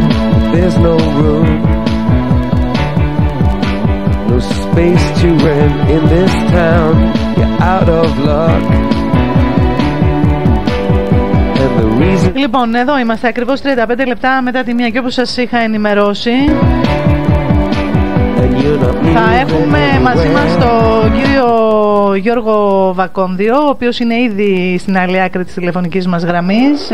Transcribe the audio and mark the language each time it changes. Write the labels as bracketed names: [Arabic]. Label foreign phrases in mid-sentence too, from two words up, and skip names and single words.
[English] There's no room, no space to rent in this town. You're out of luck. [Greek] Λοιπόν, εδώ είμαστε ακριβώς 35 λεπτά μετά τη μία και όπως σας είχα ενημερώσει θα έχουμε μαζί μας τον κύριο Γιώργο Βακόνδιο, ο οποίος είναι ήδη στην άλλη άκρη της τηλεφωνικής μας γραμμής.